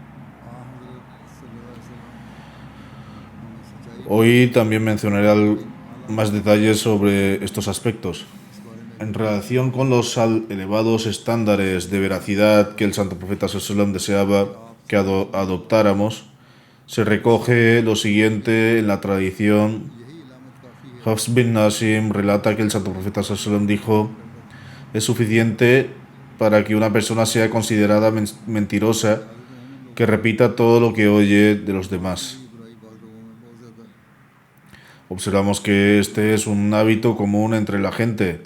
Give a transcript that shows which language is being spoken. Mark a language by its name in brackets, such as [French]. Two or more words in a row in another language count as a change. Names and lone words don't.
[Spanish] Hoy también mencionaré más detalles sobre estos aspectos. En relación con los elevados estándares de veracidad que el Santo Profeta Sallallahu deseaba que adoptáramos, se recoge lo siguiente en la tradición. Hafs bin Nasim relata que el Santo Profeta Sallallahu dijo: es suficiente para que una persona sea considerada mentirosa que repita todo lo que oye de los demás. Observamos que este es un hábito común entre la gente.